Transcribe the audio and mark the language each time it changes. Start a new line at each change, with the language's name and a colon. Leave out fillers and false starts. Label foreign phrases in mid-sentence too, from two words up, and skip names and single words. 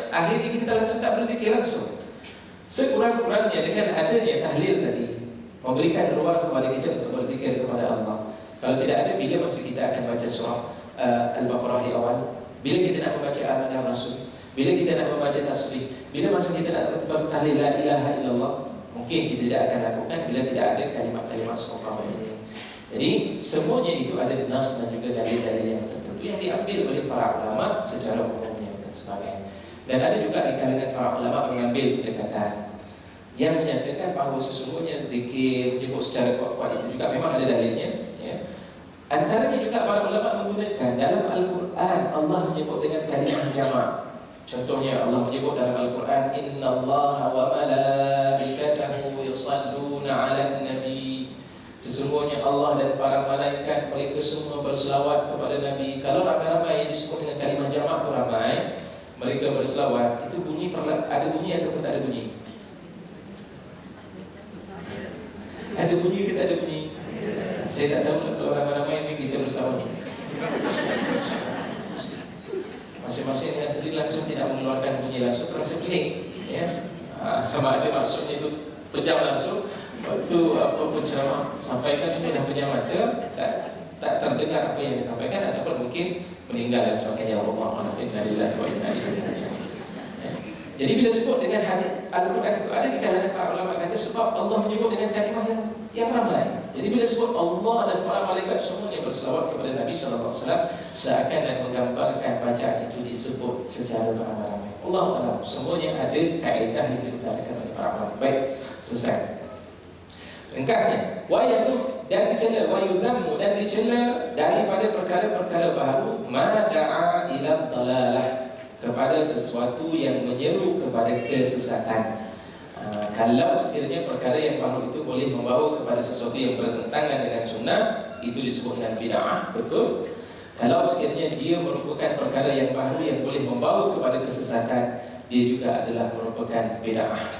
Malay: Akhirnya kita langsung tak berzikir langsung. Sekurang-kurangnya dengan adanya tahlil tadi, memberikan ruang kepada kita untuk berzikir kepada Allah. Kalau tidak ada, bila masa kita akan baca surah Al-Baqarah di awal, bila kita nak membaca Amanah Rasul, bila kita nak membaca tasbih, bila masa kita nak bertahlil
Arabic: لا إله إلا الله,
Malay: mungkin kita tidak akan lakukan bila tidak ada kalimat-kalimat surah ini. Jadi semuanya itu ada nas dan juga dalil-dalil yang tertentu yang diambil oleh para ulama secara umumnya dan sebagainya. Dan ada juga di kalangan para ulama mengambil pendekatan yang menyatakan bahawa sesungguhnya zikir menyebut secara kuat-kuat itu juga memang ada dalilnya, ya. Antaranya juga para ulama menggunakan dalam Al-Quran, Allah menyebut dengan kalimah jamak. Contohnya Allah menyebut dalam Al-Quran,
Arabic: إن الله وملائكته يصلون على النبي.
Malay: Sesungguhnya Allah dan para malaikat mereka semua berselawat kepada Nabi. Kalau ramai-ramai yang disebut dengan kalimah jamak itu ramai, mereka berselawat, itu bunyi ada bunyi ataupun tak ada bunyi? Ada bunyi ke tak ada bunyi? Saya tak tahu kalau ramai-ramai ini kita berselawat. Masing-masing dengan sendiri langsung tidak mengeluarkan bunyi langsung, terasa pelik, ya. Sama ada maksudnya itu pejam langsung. Waktu penceramah sampaikan sampai dah pejam mata, tak terdengar apa yang disampaikan ataupun mungkin meninggal dan sebagainya.
Arabic: الله الحمد لله وإنا إليه راجعون.
Malay: Jadi bila sebut dengan hadis Al-Quran itu ada di kalangan para ulama kata sebab Allah menyebut dengan kalimah yang ramai. Jadi bila sebut Allah dan para malaikat semuanya berselawat kepada Nabi SAW, seakan dan menggambarkan bacaan itu disebut secara beramai-ramai. Allah Taala semuanya ada kaedah yang diutarakan oleh para ulama. Baik, selesai. Ringkasnya,
Arabic: ويذم
Malay: dan dicela,
Arabic: ويذم
Malay: dan dicela daripada perkara-perkara baru,
Arabic: ما دعا إلى ضلالة,
Malay: kepada sesuatu yang menyeru kepada kesesatan. Kalau sekiranya perkara yang baru itu boleh membawa kepada sesuatu yang bertentangan dengan sunnah, itu disebut dengan bid'ah, betul. Kalau sekiranya dia merupakan perkara yang baru yang boleh membawa kepada kesesatan, dia juga adalah merupakan bid'ah.